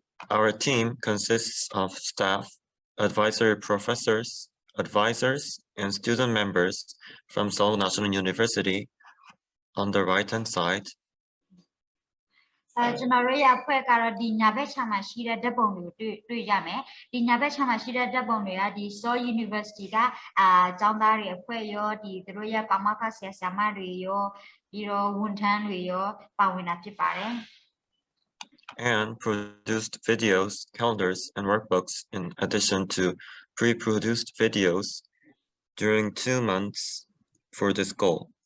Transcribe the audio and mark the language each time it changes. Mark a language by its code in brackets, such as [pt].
[en] Our team consists of staff, advisory professors, advisors, and student members from Seoul National University on the right-hand side. [my] ကျွန်တော်တို့ရဲ့အဖွဲ့ကတော့ဒီညာဘက်ခြမ်းမှာရှိတဲ့ဓာတ်ပုံတွေကိုတွေ့ရမယ်ဒီညာဘက်ခြမ်းမှာရှိတဲ့ဓာတ်ပုံတွေကဒီ Seoul University ကကျောင်းသားတွေအဖွဲ့ရောဒီသူတို့ရဲ့ပါမောက္ခဆရာမတွေရောပြီးတော့ဝန်ထမ်းတွေရောပါဝင်တာဖြစ်ပါတယ် [en] and produced videos, calendars, and workbooks in addition to pre-produced videos during 2 months for this goal.